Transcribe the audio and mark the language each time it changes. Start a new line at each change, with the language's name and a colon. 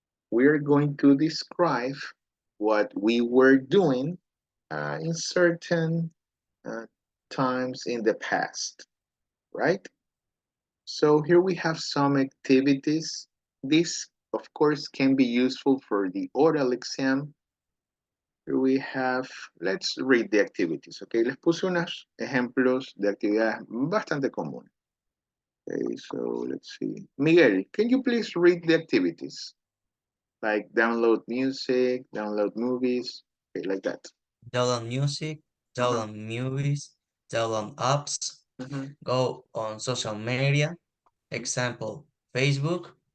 English: We're going to describe what we were doing in certain times in the past, right? So here we have some activities. This, of course, can be useful for the oral exam. Here we have, let's read the activities, okay?
Spanish: Les puse unos ejemplos de actividades bastante comunes.
English: Okay, so let's see. Miguel, can you please read the activities? Like download music, download movies, okay, like that. Download music, download movies, download apps, go on social media, example, Facebook,